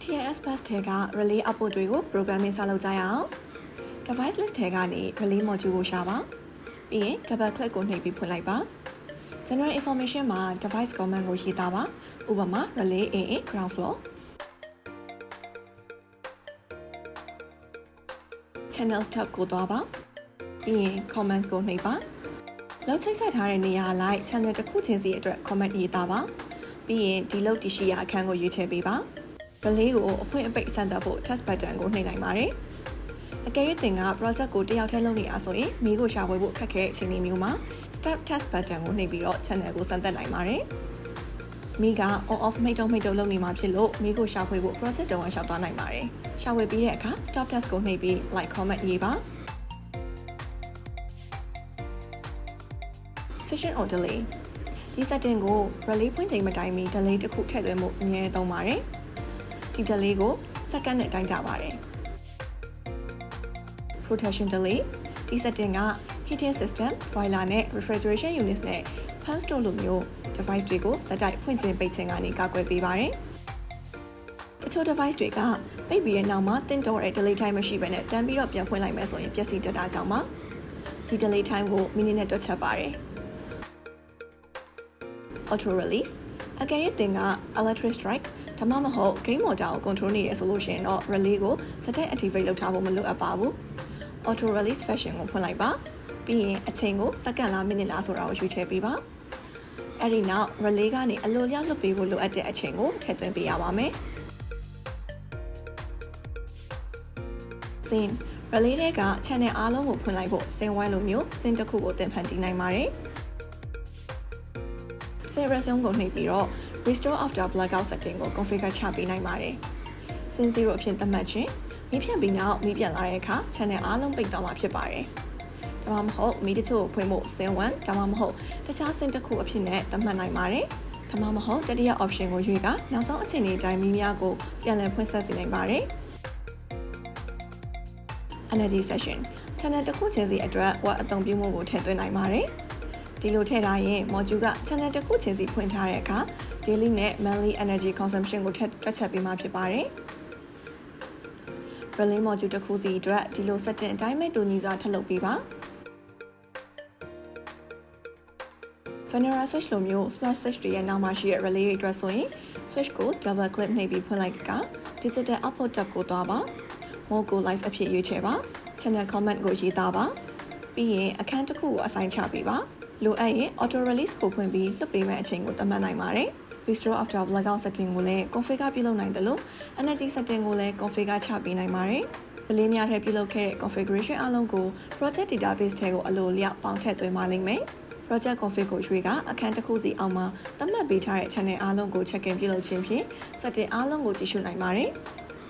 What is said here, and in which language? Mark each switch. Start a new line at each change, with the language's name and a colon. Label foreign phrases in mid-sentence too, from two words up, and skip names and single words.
English: TIS bus
Burmese: ထဲက
English: relay output
Burmese: တွေကို programming စလုပ်ကြရအောင်
English: device list
Burmese: ထဲကနေ
English: relay module
Burmese: ကိုရှာပါပြီးရင်
English: double click
Burmese: ကိုနှိပ်ပြီးဖွင့်လိုက်ပါ
English: general information
Burmese: မှာ
English: device command
Burmese: ကိုရေးသားပါဥပမာ
English: relay AA ground floor channels tab
Burmese: ကို သွားပါပြီးရင် comments ကိုနှိပ်ပါလောက်ချိတ်ဆက်ထားတဲ့နေရာလိုက် channel တစ်ခုချင်းစီအတွက် comment ရေးသားပါပြီးရင်ဒီလောက်တရှိရာအခန်းကိုရွေးချယ်ပေးပါrelay ကိုအဖွင့်အပိတ်စမ်းသပ်ဖို့
English: test button
Burmese: ကိုနှိပ်နိုင်ပါတယ်အကယ်၍သင်က project ကိုတစ်ယောက်တည်းလုပ်နေတာဆိုရင်မိကိုရှာဖွေဖို့ခက်ခဲတဲ့အခြေအနေမျိုးမှာ
English: start test button
Burmese: ကိုနှိပ်ပြီးတော့ channel ကိုစမ်းသပ်နိုင်ပါတယ်မိက
English: on off
Burmese: မိတ်တုံလုပ်နေမှာဖြစ်လို့မိကိုရှာဖွေဖို့ project တုံးအောင်ရှောက်သွားနိုင်ပါတယ်ရှာဖွေပြီးတဲ့အခါ
English: stop test
Burmese: ကိုနှိပ်ပြီး
English: like comment
Burmese: ရေးပါ
English: session or delay
Burmese: ဒီ setting ကို relay ဖွင့်ချိန်မတိုင်မီ delay တစ်ခုထည့်သွင်းမှုအမြဲသုံးပါတယ်ဒီ delay ကို second နဲ့တိုင်းကြပါတယ်
English: protection delay
Burmese: ဒီ setting က
English: heating system, boiler
Burmese: နဲ့
English: refrigeration units
Burmese: နဲ့
English: pump store
Burmese: လိုမျိုး device တွေကိုစက်တိုက်ဖွင့်ခြင်းပိတ်ခြင်းကနေကာကွယ်ပေးပါတယ်တချို့ device တွေကပိတ်ပြီးတဲ့နောက်မှာတင်တော့တဲ့
English: delay time
Burmese: မရှိဘဲနဲ့တန်းပြီးတော့ပြန်ဖွင့်လိုက်မယ်ဆိုရင်ပျက်စီးတတ်တာကြောင့်ပါဒီ
English: delay time
Burmese: ကို minute နဲ့တွက်ချက်ပါတယ်
English: auto release
Burmese: အကယ်၍သင်က
English: electric strike
Burmese: ဒါမှမဟုတ်
English: game motor
Burmese: ကို control နေရဆိုလို့ရှိရင်တော့ relay ကိုစက်တိုက် activate လုပ်ထားဖို့မလိုအပ်ပါဘူး
English: auto release function
Burmese: ကိုဖွင့်လိုက်ပါပြီးရင်အချိန်ကိုစက္ကန့်လားမိနစ်လားဆိုတာကိုရွေးချယ်ပေးပါအဲ့ဒီနောက် relay ကနေအလိုလျောက်လွှတ်ပေးဖို့လိုအပ်တဲ့အချိန်ကိုထည့်သွင်းပေးရပါမယ်
English: scene relay
Burmese: တွေက channel အားလုံးကိုဖွင့်လိုက်ဖို့ scene 1လိုမျိုး scene တစ်ခုကိုသင်ဖန်တီးနိုင်ပါတယ်
English: scene resume
Burmese: ကိုနှိပ်ပြီးတော့
English: restore after blackout setting
Burmese: ကို configure ချပေးနိုင်ပါတယ် scene 0အဖြစ်သတ်မှတ်ခြင်းမိဖြတ်ပြီးနောက်မိပြန်လာတဲ့အခါ channel အားလုံးပိတ်သွားမှာဖြစ်ပါတယ်ဒါမှမဟုတ်မိတချို့ကိုဖွင့်ဖို့ scene 1ဒါမှမဟုတ်တခြား scene တစ်ခုအဖြစ်နဲ့သတ်မှတ်နိုင်ပါတယ်ဒါမှမဟုတ်တတိယ option ကိုရွေးကနောက်ဆုံးအချိန်လေးတိုင်းမိများကိုပြန်လည်ဖွင့်ဆက်စေနိုင်ပါတယ်
English: energy session channel
Burmese: တစ်ခုချင်းစီအတွက် watt အသုံးပြုမှုကိုထည့်သွင်းနိုင်ပါတယ်ဒီလိုထည့်ထားရင် module က channel တစ်ခုချင်းစီဖွင့်ထားတဲ့အခါ daily နဲ့
English: monthly energy consumption
Burmese: ကိုတွက်ချက်ပေးမှာဖြစ်ပါတယ်
English: relay module
Burmese: တစ်ခုစီအတွက်ဒီလို setting အတိုင်းပဲတူညီစွာထပ်လုပ်ပေးပါ
English: vanilla switch
Burmese: လိုမျိုး
English: smart switch
Burmese: တွေရဲ့နောက်မှာရှိတဲ့ relay တွေအတွက်ဆိုရင် switch ကို
English: double click
Burmese: နှိပ်ပြီးဖွင့်လိုက်က
English: digital output tab
Burmese: ကိုသွားပါ mode ကို light အဖြစ်ရွေးချယ်ပါ
English: channel comment
Burmese: ကိုရေးသားပါပြီးရင်အခန်းတစ်ခုကို assign ချပေးပါလိုအပ်ရင်
English: auto release
Burmese: ကိုဖွင့်ပြီးလွှတ်ပေးမယ့်အချိန်ကိုသတ်မှတ်နိုင်ပါတယ်
English: restore after blackout setting
Burmese: ကိုလည်း configure ပြုလုပ်နိုင်တယ်လို့
English: energy setting
Burmese: ကိုလည်း configure ချပေးနိုင်ပါတယ် relay များထဲပြုလုပ်ခဲ့တဲ့ configuration အလုံးကို
English: project database
Burmese: ထဲကိုအလိုလျောက်ပေါင်းထည့်သွင်းပါလိမ့်မယ်
English: project config
Burmese: ကိုရွေးကအခန်းတစ်ခုစီအောက်မှာသတ်မှတ်ပေးထားတဲ့ channel အားလုံးကို
English: check in
Burmese: ပြုလုပ်ခြင်းဖြင့် setting အားလုံးကိုကြည့်ရှုနိုင်ပါတယ်